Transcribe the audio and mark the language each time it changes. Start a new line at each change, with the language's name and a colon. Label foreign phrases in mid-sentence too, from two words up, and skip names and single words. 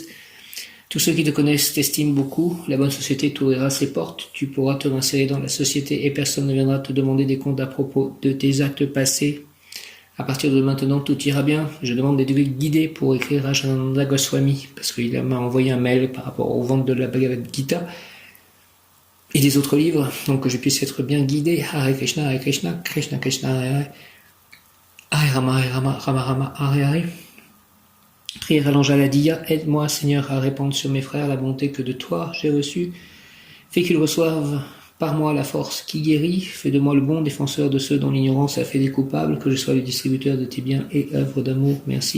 French: Tous ceux qui te connaissent t'estiment beaucoup, la bonne société t'ouvrira ses portes, tu pourras te réinsérer dans la société et personne ne viendra te demander des comptes à propos de tes actes passés. À partir de maintenant, tout ira bien. Je demande d'être guidé pour écrire à Rajananda Goswami, parce qu'il m'a envoyé un mail par rapport aux ventes de la Bhagavad Gita et des autres livres, donc que je puisse être bien guidé.
Sanskrit: Hare Krishna, Krishna Krishna, Hare Hare. Hare Rama, Hare Rama, Rama Rama, Hare Hare.
French: Prière à l'ange Aladia, aide-moi Seigneur à répandre sur mes frères la bonté que de toi j'ai reçue. Fais qu'ils reçoivent par moi la force qui guérit. Fais de moi le bon défenseur de ceux dont l'ignorance a fait des coupables, que je sois le distributeur de tes biens et œuvres d'amour. Merci.